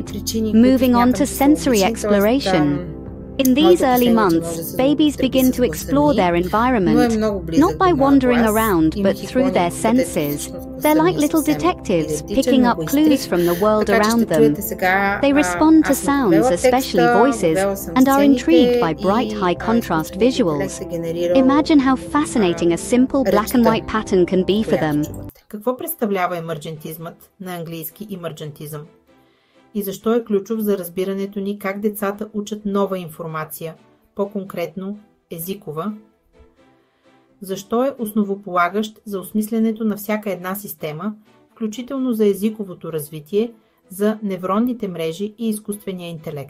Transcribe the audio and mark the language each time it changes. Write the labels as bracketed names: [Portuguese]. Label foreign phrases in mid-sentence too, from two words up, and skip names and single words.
[English] Moving on to sensory exploration. In these early months, babies begin to explore their environment, not by wandering around, but through their senses. They're like little detectives, picking up clues from the world around them. They respond to sounds, especially voices, and are intrigued by bright, high-contrast visuals. Imagine how fascinating a simple black and white pattern can be for them. [Bulgarian] Какво представлява емърджентизмът, на английски имърджентизъм? И защо е ключов за разбирането ни как децата учат нова информация, по-конкретно езикова? Защо е основополагащ за осмислянето на всяка една система, включително за езиковото развитие, за невронните мрежи и изкуствения интелект?